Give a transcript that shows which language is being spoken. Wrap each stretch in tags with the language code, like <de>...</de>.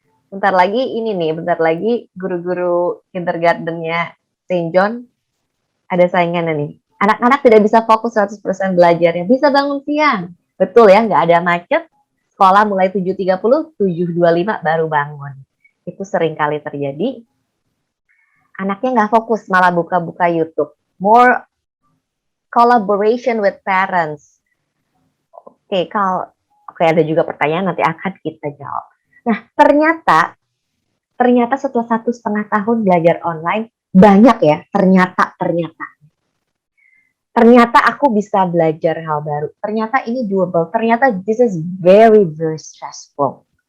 <id>Bentar lagi guru-guru kindergartennya Saint John ada saingannya nih. Anak-anak tidak bisa fokus 100% belajarnya. Bisa bangun siang. Betul ya, nggak ada macet. Sekolah mulai 7.30, 7.25 baru bangun. Itu sering kali terjadi. Anaknya nggak fokus, malah buka-buka YouTube.</id> <en>More collaboration with parents.</en> <id>Oke, ada juga pertanyaan nanti akan kita jawab. Nah, ternyata setelah 1,5 tahun belajar online, banyak ya, ternyata aku bisa belajar hal baru. Ternyata ini doable. Ternyata</id> <en>this is very, very stressful.</en>